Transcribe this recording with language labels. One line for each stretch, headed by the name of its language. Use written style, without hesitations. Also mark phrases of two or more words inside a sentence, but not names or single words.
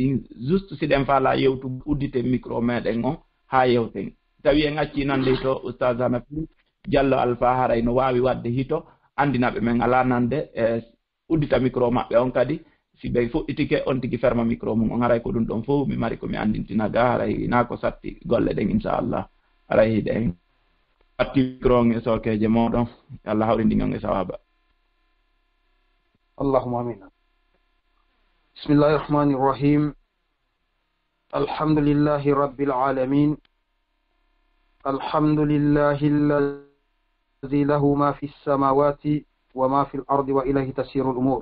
Fula: ɗin juste siɗen faala yewtu uddite micro meɗen on ha yewten tawi en acci nande hito oustage hanafi diallo alpha haray no wawi wadde hito andinaɓe men ala nande e uddita micro maɓɓe on kadi si ɓe fuɗɗitike on tigi ferma micro mum on haray ko ɗum ɗon fof mi mari komi andintina ga haray na ko satti golle ɗen inchallah haray hiɗe en watti micro on e sokeje moɗon allah hawrindi on e sawaba
Arabic: اللهم آمين. بسم الله الرحمن الرحيم. الحمد لله رب العالمين. الحمد لله الذي له ما في السماوات وما في الأرض وإليه تسير الأمور.